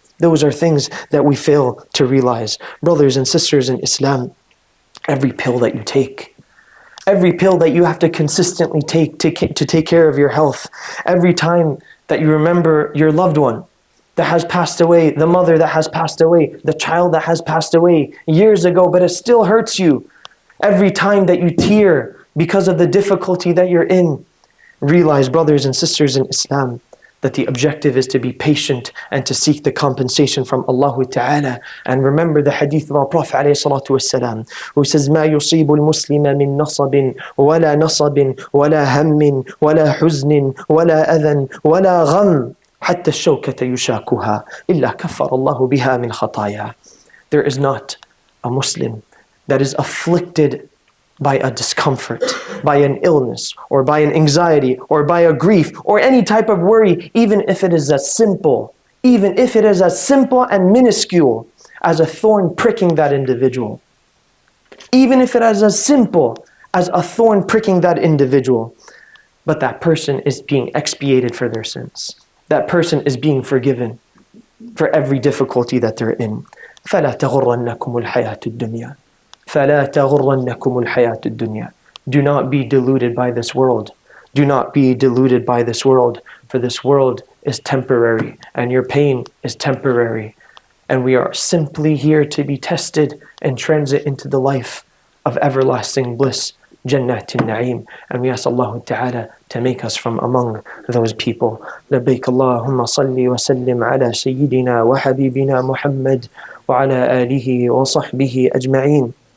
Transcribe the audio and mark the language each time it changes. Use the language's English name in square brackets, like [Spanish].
[English] Those are things that we fail to realize. Brothers and sisters in Islam, every pill that you take, every pill that you have to consistently take to take care of your health, every time that you remember your loved one that has passed away, the mother that has passed away, the child that has passed away years ago, but it still hurts you. Every time that you tear because of the difficulty that you're in, realize, brothers and sisters in Islam, that the objective is to be patient and to seek the compensation from Allah Ta'ala. And remember the hadith of our Prophet ﷺ, who says, [Arabic] مَا يُصِيبُ الْمُسْلِمَ مِن نَصَبٍ وَلَا نَصَبٍ وَلَا هَمٍّ وَلَا حُزْنٍ وَلَا أَذًى وَلَا غَمٍّ حَتَّى الشَّوْكَةَ يُشَاكُهَا إِلَّا كَفَّرَ اللَّهُ بِهَا مِنْ خَطَايَا. [English] There is not a Muslim that is afflicted by a discomfort, by an illness, or by an anxiety, or by a grief, or any type of worry, even if it is as simple and minuscule as a thorn pricking that individual. Even if it is as simple as a thorn pricking that individual. But that person is being expiated for their sins. That person is being forgiven for every difficulty that they're in. [Arabic] فَلَا تَغُرَّنَّكُمُ الْحَيَاةُ الدُّنْيَا فَلَا تَغُرَّنَّكُمُ الْحَيَاةُ الدُّنْيَا. [English] Do not be deluded by this world. Do not be deluded by this world, for this world is temporary, and your pain is temporary. And we are simply here to be tested and transit into the life of everlasting bliss, Jannat al-Na'im. And we ask Allah Ta'ala to make us from among those people. [Arabic] لبيك اللهم صل وسلم على سيدنا وحبيبنا محمد وعلى آله وصحبه أجمعين.